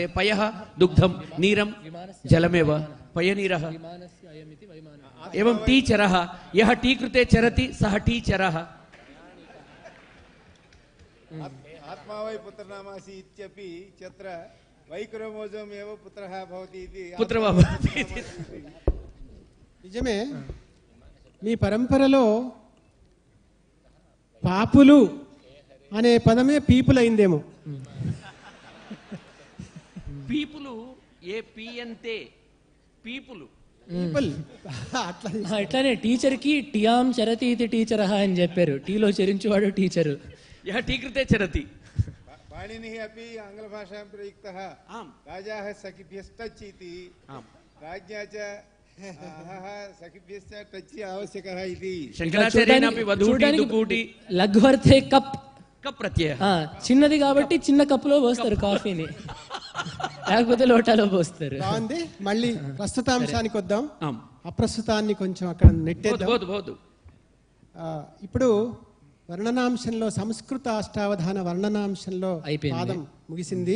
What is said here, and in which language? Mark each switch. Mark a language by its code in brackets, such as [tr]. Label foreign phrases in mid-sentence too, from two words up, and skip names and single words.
[sa] पयः दुग्धं नीरं जलमेव पयोनीरः. एवं टीचरः यः टी कृते चरति सः टीचरः. आत्मा वै पुत्रनामासि इत्यपि चत्र वै क्रोमोसोम् एव पुत्रः भवति इति पुत्रः भवति. [te] నిజమే. మీ పరంపరలో పాపులు అనే పదమే పీపుల్ అయిందేమో. పీపులు ఏ పీయంతే పీపులు అట్లానే టీచర్ కి [sa] టియాం చరతి [te] ఇది టీచర్ అని చెప్పారు. టీలో చరించేవాడు టీచరు. [sa] యః టీ కృతే చరతి. పాణినిః अपि आङ्ग्लभाषायां प्रयुक्तः. आम् राजाः सखिभ्यश्टच् इति. आम् राज्ञा च सखिभ्यश्च टच् आवश्यकः इति. శంకరాచార్యేనాపి వధూటి దుకూటి లఘ్వర్తే కప్ కప్ ప్రత్యయ. [te] చిన్నది కాబట్టి చిన్న కప్పులో పోస్తారు కాఫీని, లేకపోతే లోటాలో పోస్తారు. బాగుంది. మళ్ళీ ప్రస్తుతాంశానికి వద్దాం. అప్రస్తుతాన్ని కొంచెం అక్కడ నెట్టేద్దాం. ఇప్పుడు వర్ణనాంశంలో సంస్కృత అష్టావధాన వర్ణనాంశంలో పాదం ముగిసింది.